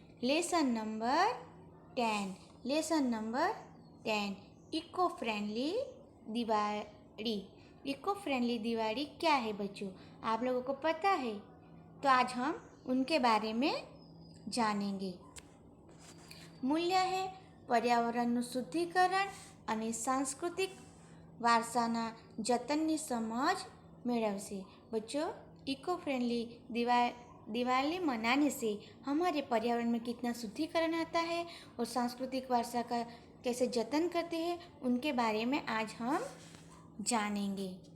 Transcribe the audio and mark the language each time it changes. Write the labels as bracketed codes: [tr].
[hi] Lesson number 10 eco friendly Diwali. Eco friendly Diwali क्या है बच्चों, आप लोगों को पता है? तो आज हम उनके बारे में जानेंगे। [gu] મૂલ્ય है પર્યાવરણનું શુદ્ધિકરણ અને સાંસ્કૃતિક વારસાના જતનની समझ મેળવશે। [hi] बच्चों, इको फ्रेंडली दिवाली मनाने से हमारे पर्यावरण में कितना शुद्धिकरण आता है और सांस्कृतिक वारसा का कैसे जतन करते हैं, उनके बारे में आज हम जानेंगे।